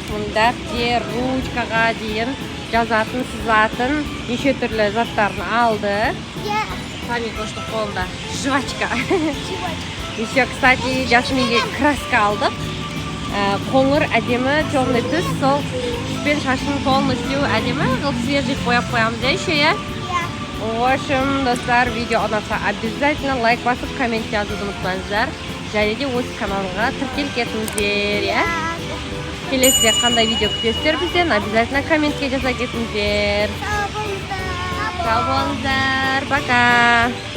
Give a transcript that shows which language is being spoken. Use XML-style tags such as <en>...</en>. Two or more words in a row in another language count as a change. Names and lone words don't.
<kk>Мұнда дәптер, ручкаға дейін жазатын, сызатын неше түрлі заттарын алды. Памятошты қолында жвачка.</kk> <ru>Еще, кстати,</ru> <kk>Жасминге краска алдық. Қоңыр әдемі темный түс, сол түспен шашын полностью әдемі қылып свежий қойып қоямыз еще, я?</kk> <ru>В общем,</ru> <kk>достар, видео ұнаса обязательно лайк басып, коммент жазуды ұмытпаңыздар. Және де осы каналға тіркеліп кетіңіздер, я? Келесіде қандай видео күтесіздер бізден, обязательно комментке жаза кетіңіздер. Сау болыңыздар, пока!</kk>